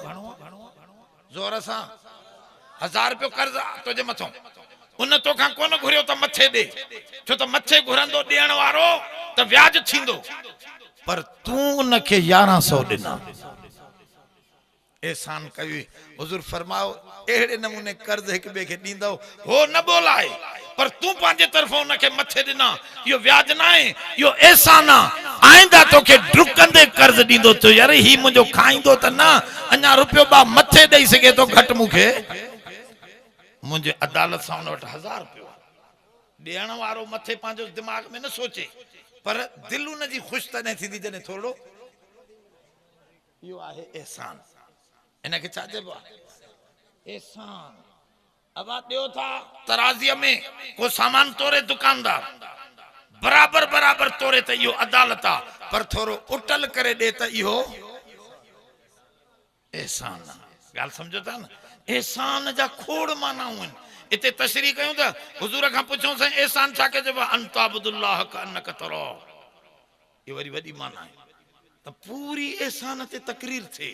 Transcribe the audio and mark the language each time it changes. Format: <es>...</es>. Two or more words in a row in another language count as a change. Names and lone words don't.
<sd>ज़ोर सां 1000 रुपयो कर्ज तुंहिंजे मथां, उन तोखां कोन घुरियो त मथे ॾे, छो त मथे घुरंदो ॾियण वारो त व्याज थींदो, पर तूं उनखे 1100 ॾिना। एहसान कई। हुजूर फरमाओ अहिड़े नमूने कर्ज हिक ॿिए खे ॾींदव, हो न बोलाए, पर तूं पंहिंजे तरफ़ों उनखे मथे ॾिना। इहो व्याज न आहे, इहो एहसान आहे। आईंदा तोखे डुकंदे कर्ज ॾींदो तो, यार ही मुंहिंजो खाईंदो त न, अञा रुपयो ॿा मथे ॾेई सघे थो घटि मूंखे। मुंहिंजे अदालत सां हुन वटि 1000 रुपयो ॾियण वारो मथे पंहिंजो दिमाग़ में न सोचे, पर दिल उन जी ख़ुशि तॾहिं थींदी जॾहिं थोरो। इहो आहे एहसान। इनखे छा चइबो आहे? एहसान। अब ॾियो था तराज़ीअ में को सामान तोरे दुकानदार, बराबर बराबर तोरे त इहो अदालत आहे, पर थोरो उटल करे ॾे त इहो एहसान आहे। ॻाल्हि सम्झो था न? एहसान जा खोड़ मानाऊं आहिनि। इते तशरीह कयूं त हुजूर खां पुछूं साईं एहसान छा के चइबो आहे?</sd> <ar>أن تعبد الله كأنك تراه.</ar> <sd>ये वरी वॾी माना आहे त पूरी एहसान ते तकरीर थिए।</sd>